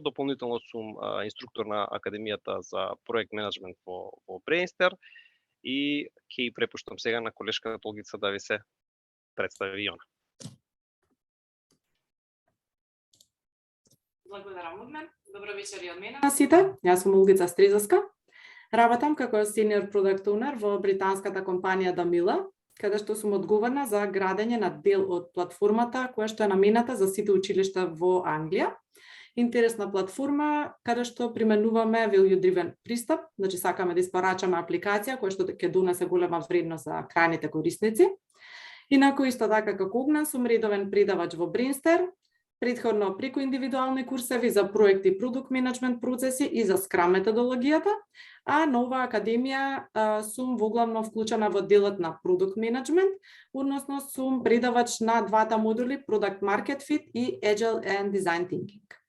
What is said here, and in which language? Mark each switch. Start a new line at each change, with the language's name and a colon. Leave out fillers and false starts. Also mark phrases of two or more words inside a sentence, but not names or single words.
Macedonian: Дополнително сум инструктор на Академијата за проект менеджмент во Брейнстер и ќе ја препуштам сега на колешката Олгица да ви се представи и она. Благодарам, Огнен. Добро вечер и од мене на сите. Јас сум Олгица Стризовска. Работам како
English: senior product owner
Macedonian: во британската компанија Дамила, каде што сум одговорна за градење на дел од платформата која што е намената за сите училишта во Англија. Интересна платформа каде што применуваме
English: value driven
Macedonian: пристап, значи сакаме да испорачаме апликација која што ќе донесе голема вредност за крајните корисници. Инаку исто така како Огнен сум редовен предавач во Брейнстер, претходно преку индивидуални курсеви за проекти и продукт менеджмент процеси и за Scrum методологијата, а на оваа академија сум воглавно вклучена во делот на продукт менеджмент, односно сум предавач на двата модули
English: Product Market Fit
Macedonian: и
English: Agile and Design Thinking.